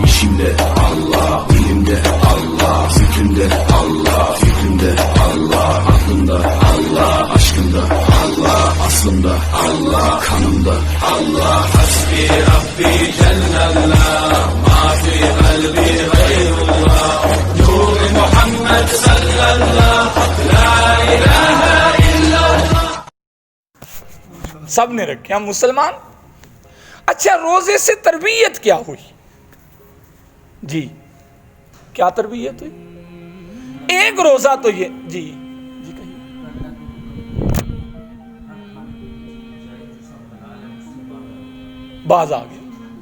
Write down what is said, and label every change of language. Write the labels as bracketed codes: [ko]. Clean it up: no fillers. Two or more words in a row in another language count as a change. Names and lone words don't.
[tr] Kalbimde Allah, dilimde Allah, zikrimde Allah, fikrimde Allah, aklımda Allah, aşkımda Allah, aslımda Allah, kanımda Allah. [ar] حسبي ربي جل الله، ما في قلبي غير الله، نور محمد صلى الله، لا إله إلا الله. [ur] سب نے رکھے ہم مسلمان. اچھا روزے سے تربیت کیا ہوئی؟ جی کیا تربیت ہوئی؟ ایک روزہ تو یہ جی کہیے. باز آ گیا.